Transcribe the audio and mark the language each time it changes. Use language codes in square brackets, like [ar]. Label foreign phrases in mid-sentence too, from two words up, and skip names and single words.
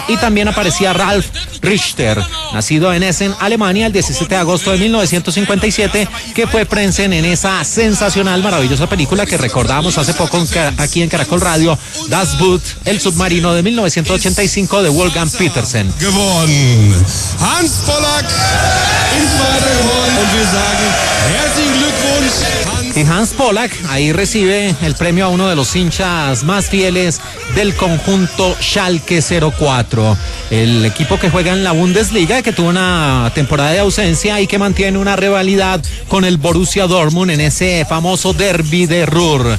[es] Y también aparecía Ralf Richter, nacido en Essen, Alemania, el 17 de agosto de 1957, que fue Prensen en esa sensacional, maravillosa película que recordamos hace poco aquí en Caracol Radio, Das Boot, el submarino de 1985 de Wolfgang Petersen. [de] Gewonnen. Hans Pollack ist weiter gewonnen und wir sagen herzlichen Glückwunsch. [es] Y Hans Pollack ahí recibe el premio a uno de los hinchas más fieles del conjunto Schalke 04, el equipo que juega en la Bundesliga, que tuvo una temporada de ausencia y que mantiene una rivalidad con el Borussia Dortmund en ese famoso derbi de Ruhr.